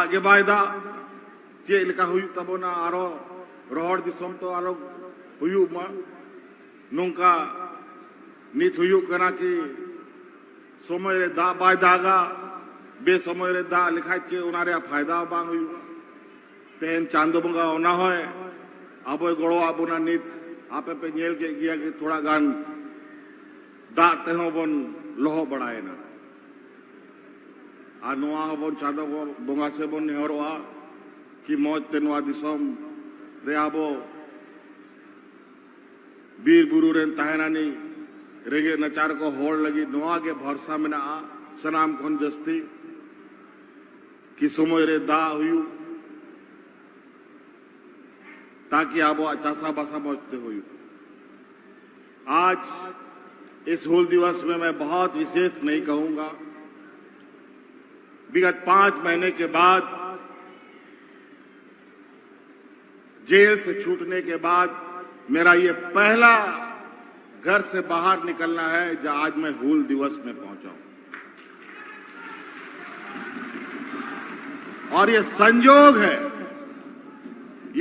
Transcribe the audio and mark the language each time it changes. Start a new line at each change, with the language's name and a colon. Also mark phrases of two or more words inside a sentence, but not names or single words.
Santali: के बायदा चे लिखा हुई तबो ना आरो रोड दिसम तो आलो हुई मा नोंका नीत हुई कना कि समय रे दा बायदागा बे समय रे दा लिखा चे उनारे फायदा बांग हुई तेन चांदो बंगा होना होए आबो गोड़ो आबो ना नीत आपे पे नेल के गया कि थोड़ा गान दा तेनो बन लोहो बढ़ाए ना आ नोआ बन चांदो बंगा से बन नेहरोआ कि मौज तेनवा दिसम रे आबो बीर बुरु रेन ताहेनानी रेगे नचार को होड़ लगी नोआ के भरसा में ना सनाम खोन जस्ती कि समय रे दा हुई ताकि आबो चासा बासा मौजते हुई
Hindi: आज इस हुल दिवस में मैं बहुत विशेष नहीं कहूंगा विगत 5 महीने के बाद जेल से छूटने के बाद मेरा ये पहला घर से बाहर निकलना है जहां आज मैं हूल दिवस में पहुंचा हूं और ये संयोग है ये